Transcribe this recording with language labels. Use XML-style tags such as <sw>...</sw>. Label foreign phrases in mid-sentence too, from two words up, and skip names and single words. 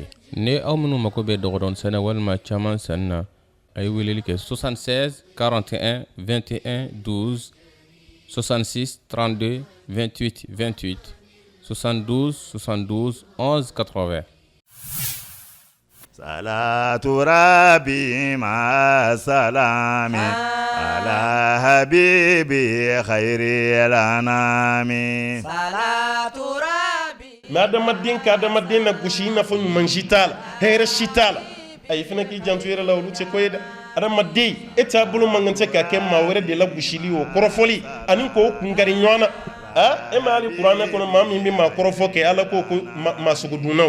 <bm>Ne aw minnu mako bɛ dɔgɔdɔn sɛnɛ walima caman sanni na a ye weleli kɛ 76 41 21 12 66 32 28 28 72 72 11 80.</bm> <ar>صلاة ربي مع سلامي على حبيبي خير الأنام. صلاة ربي.</ar> <bm>Madamaden ka adamaden na gosi na fo ɲuman si t'a la hɛrɛ si t'a la a ye fana k'i janto yɛrɛ la olu tɛ ko ye dɛ. Adamaden e t'a bolo man kan tɛ ka kɛ maa wɛrɛ de la gosili o kɔrɔfɔli ani k'o kunkari ɲɔgɔn na e ma hali kuranɛ kɔnɔ maa min bɛ maa kɔrɔfɔ kɛ ala ko maa sugu dunnaw.</bm>